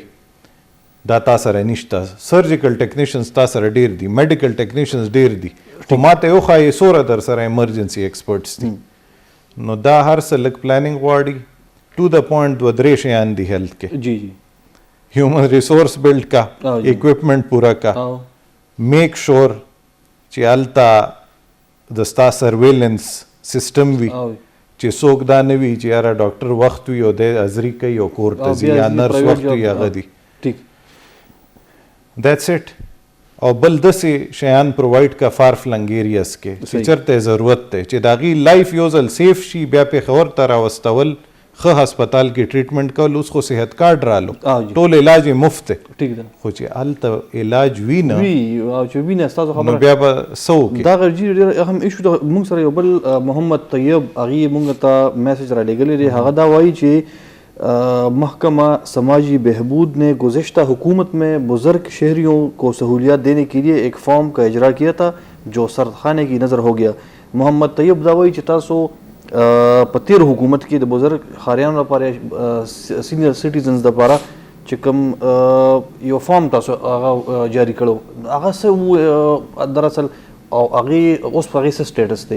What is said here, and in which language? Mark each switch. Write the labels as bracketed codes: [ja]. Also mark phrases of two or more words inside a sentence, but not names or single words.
[ps] دا تا سره نشته. [en] surgical technicians [ps] تا سره ډیر دي، [en] medical technicians [ps] ډیر دي، خو ما ته وښایي څومره در سره [en] emergency experts [ps] دي. نو دا هر څه لږ پلانینګ غواړي. [en] to the point [ps] 2-3 شیان دي هیلث کې. جی جی. [en] human resource [ps] بلډ کا، اکوپمنٹ پورا کا، [en] make sure [ps] چې هلته د ستا سرویلنس سیسټم وي چې څوک دا نه وي چې یاره ډاکټر وخت وي او دی حاضري کوي او کور ته ځي، یا نرس وخت وي هغه دي. ټیک. [en] that's it. [ps] او بل داسې شیان پرووایډ کا [en] far flung areas [ps] کې چې چېرته ضرورت دی چې د هغې لایف یو ځل سیف شي، بیا پېښور ته راوستول، ښه هسپتال کې ټریټمنټ کول. اوس خو صحت کارډ رالو، ټول علاج یې مفت دی. ټیک ده. خو چې هلته علاج وي نه او چې وي نه ستاسو خبره، نو بیا به څه وکړي؟ دا غرجي ډېر اهم ایشو ده. موږ سره یو بل محمد طیب هغې موږ ته میسج رالیږلی دی. هغه دا وایي چې [ur] محکمہ سماجی بہبود نے گزشتہ حکومت میں بزرگ شہریوں کو سہولیات دینے کے لیے ایک فارم کا اجرا کیا تھا جو سردخانے کی نظر ہو گیا. [ps] محمد طیب دا وایي چې تاسو په تیر حکومت کې د بزرگ ښاریانو لپاره [en] senior citizens [ps] دپاره چې کوم یو فارم تاسو هغه جاری کړو، هغه څه دراصل او هغې اوس په هغې څه سټیټس دی؟